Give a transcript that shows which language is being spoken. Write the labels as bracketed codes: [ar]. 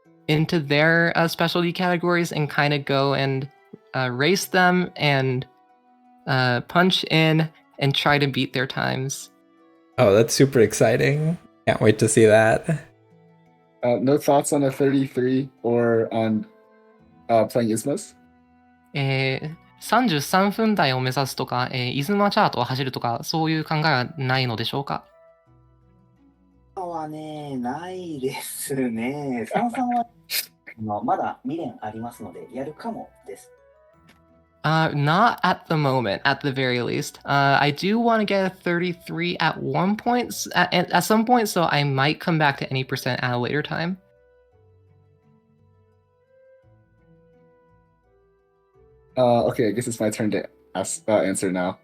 [en] into their specialty categories and kind of go and race them and punch in and try to beat their times. Oh, that's super exciting. Can't wait to see that. No thoughts on a 33 or on playing Ismas? [ja] 33分台を目指すとか、イズマチャートを走るとか、そういう考えはないのでしょうか？今はね、ないですね。 33はまだ未練ありますので、やるかもです。 [en] Not at the moment, at the very least. I do want to get a 33 at one point, at some point, so I might come back to any percent at a later time. Okay, I guess it's my turn to answer now.